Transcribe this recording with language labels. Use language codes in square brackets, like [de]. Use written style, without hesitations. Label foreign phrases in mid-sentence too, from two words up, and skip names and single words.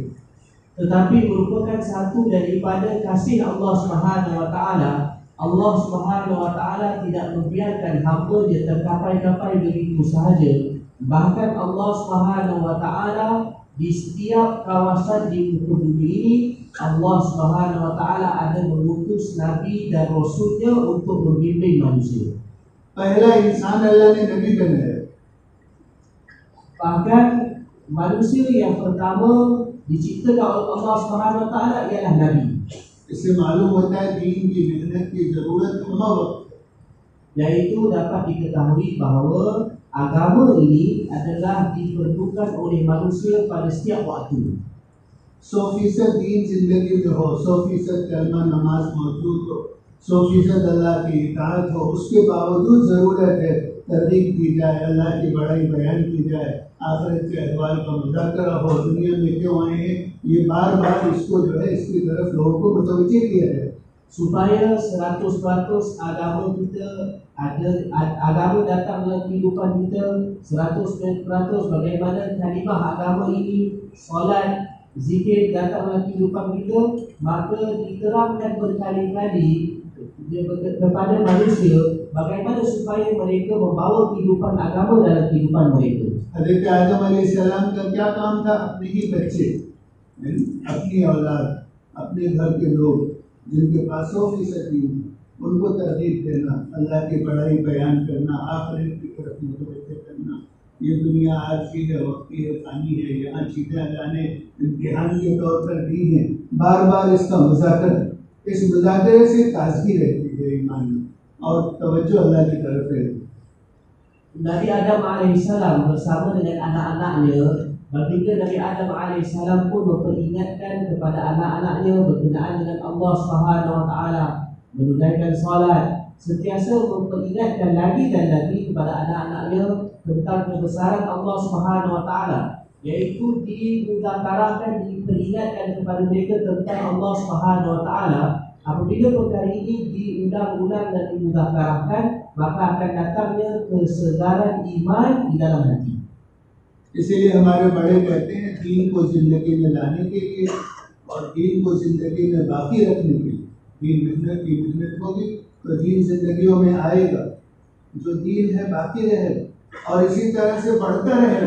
[ms] Tetapi merupakan satu daripada kasih [ar] الله سبحانه وتعالى. الله سبحانه وتعالى [ms] tidak membiarkan hamba dia terkapai-kapai begitu sahaja. Bahkan [ar] الله سبحانه وتعالى [ms] di setiap kawasan di muka bumi ini, [ar] الله سبحانه وتعالى [ms] ada mengutus nabi dan rasulnya untuk membimbing manusia. [hi] पहला इंसान अल्लाह ने नबी बनाया, [ms] Bahkan manusia yang pertama diciptakan oleh [ar] الله سبحانه وتعالى [ms] ialah nabi. [hi] इससे मालूम होता है दीन की मेहनत की ज़रूरत हम वक्त, [ms] Yaitu dapat diketahui bahawa agama ini adalah diperlukan oleh manusia pada setiap waktu. [hi] 100% दीन जिंदगी में हो, 100% कलमा नमाज मौजूद हो, 100% अल्लाह की इताअत हो, उसके बावजूद ज़रूरत है तरगीब की जाए, अल्लाह की बड़ाई बयान की जाए, आखिरत के अहवाल का मुज़ाकरा हो, दुनिया में क्यों आए हैं, ये बार बार इसको जो है इसकी तरफ लोगों को मुतवज्जे किया जाए। [ms] Supaya 100% agama kita agama datang dalam kehidupan kita 100% bagaimana kalimah agama ini, solat, zikir datang dalam kehidupan kita, maka diterangkan berkali-kali kepada manusia bagaimana supaya mereka membawa kehidupan agama dalam kehidupan mereka. [hi] हज़रत आदम अलैहिस्सलाम का क्या काम था? अपने ही बच्चे, अपनी औलाद, अपने घर के लोग जिनके पास 100% दीन, उनको तरगीब देना, अल्लाह की बड़ाई बयान करना, आखिरत की तरफ मुतवज्जे करना। ये दुनिया आरज़ी है, वक्ती है, फ़ानी है, यहाँ चीज़ें अल्लाह ने इम्तिहान के तौर पर दी हैं, बार बार इसका मुज़ाकरा, इस मुज़ाकरे से ताज़गी रहती है ईमान में और तवज्जो अल्लाह की तरफ रहती है। [ms] Nabi Adam alaihissalam bersama dengan anak-anaknya, baginda Nabi Adam alaihissalam pun memperingatkan kepada anak-anaknya berkenaan dengan [ar] الله سبحانه وتعالى, [ms] menunaikan salat, sentiasa memperingatkan lagi dan lagi kepada anak-anaknya tentang kebesaran [ar] الله سبحانه وتعالى, [ms] yaitu dimudzakarahkan, diperingatkan kepada mereka tentang [ar] الله سبحانه وتعالى. [ms] Apabila perkara ini diulang-ulang dan dimudzakarahkan, maka akan datangnya kesegaran iman di dalam hati. [hi] इसीलिए हमारे बड़े कहते हैं दीन को ज़िंदगी में लाने के लिए और दीन को ज़िंदगी में बाकी रखने के लिए, दीन मेहनत की मेहनत होगी तो दीन ज़िंदगियों में आएगा, जो दीन है बाकी रहेगा और इसी तरह से बढ़ता रहेगा।